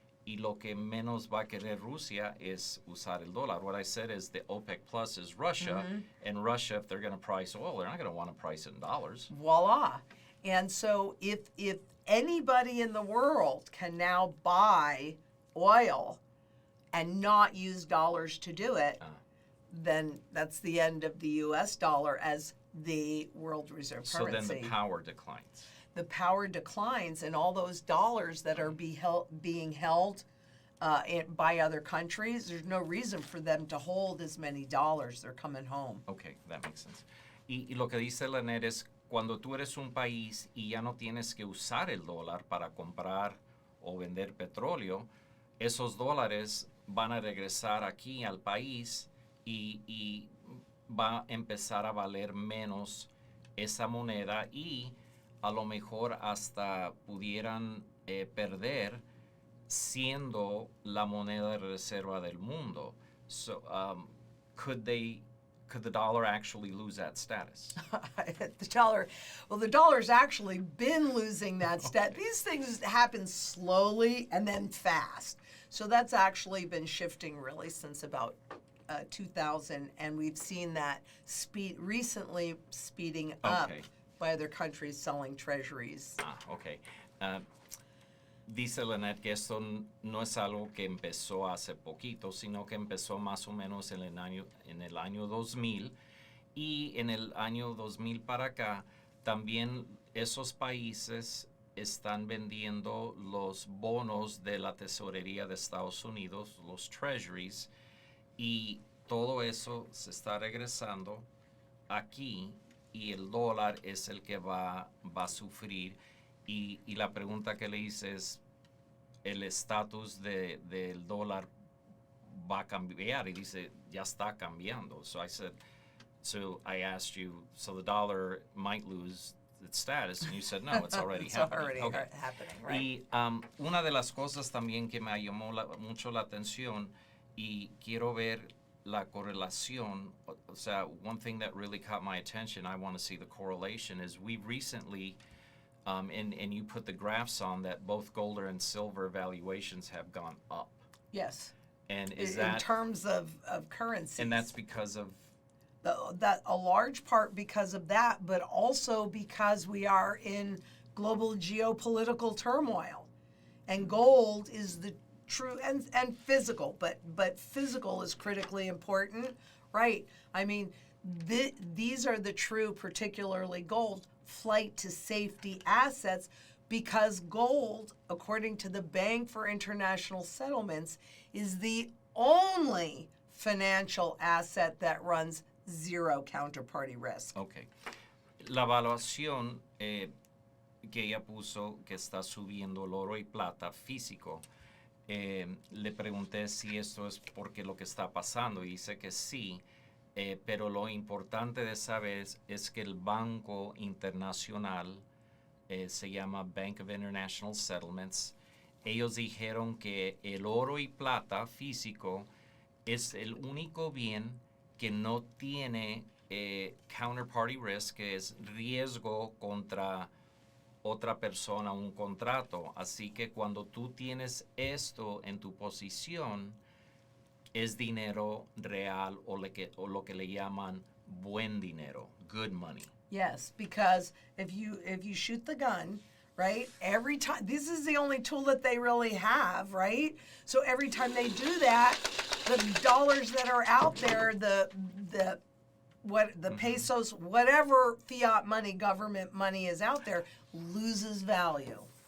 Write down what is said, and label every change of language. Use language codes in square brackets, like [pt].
[es] Y lo que menos va a querer Rusia es usar el dólar. [en] What I said is the OPEC Plus is Russia, and Russia, if they're going to price oil, they're not going to want to price it in dollars. Voila. And so if anybody in the world can now buy oil and not use dollars to do it, then that's the end of the U.S. dollar as the world reserve currency. So then the power declines. The power declines, and all those dollars that are being held by other countries, there's no reason for them to hold as many dollars. They're coming home. Okay, that makes sense. [es] Y lo que dice Lynette es, cuando tú eres un país y ya no tienes que usar el dólar para comprar o vender petróleo, esos dólares van a regresar aquí al país y va a empezar a valer menos esa moneda y a lo mejor hasta pudieran perder siendo la moneda de reserva del mundo. [en] So, could the dollar actually lose that status? The dollar's actually been losing that status. These things happen slowly and then fast. So that's actually been shifting really since about 2000, and we've seen that recently speeding up. By other countries selling treasuries. Okay. [es] Dice Lynette que esto no es algo que empezó hace poquito, sino que empezó más o menos en el año 2000. Y en el año 2000 para acá, también esos países están vendiendo los bonos de la tesorería de Estados Unidos, los treasuries, y todo eso se está regresando aquí. Y el dólar es el que va a sufrir. Y la pregunta que le hice es, ¿el estatus del dólar va a cambiar? Y dice, ya está cambiando. [en] So I asked you, so the dollar might lose its status? And you said, no, it's already happening. Happening, right? [es] Y una de las cosas también que me llamó mucho la atención, y quiero ver la correlación, o sea, [en] one thing that really caught my attention, I want to see the correlation, is we recently and you put the graphs on that both gold and silver valuations have gone up. Yes. And is in that terms of currencies? And that's because of that a large part because of that, but also because we are in global geopolitical turmoil, and gold is the true and physical, but physical is critically important, right? I mean, these are the true, particularly gold, flight to safety assets, because gold, according to the Bank for International Settlements, is the only financial asset that runs zero counterparty risk. Okay. [es] La evaluación que ella puso que está subiendo el oro y plata físico, le pregunté si esto es porque lo que está pasando y dice que sí, pero lo importante de saber es que el Banco Internacional se llama Bank of International Settlements. Ellos dijeron que el oro y plata físico es el único bien que no tiene counterparty risk, que es riesgo contra otra persona, un contrato. Así que cuando tú tienes esto en tu posición, es dinero real o lo que le llaman buen dinero, [en] good money. Yes, because if you shoot the gun, right, every time, this is the only tool that they really have, right? So every time they do that, the dollars that are out there, the pesos, whatever fiat money, government money is out there, loses value.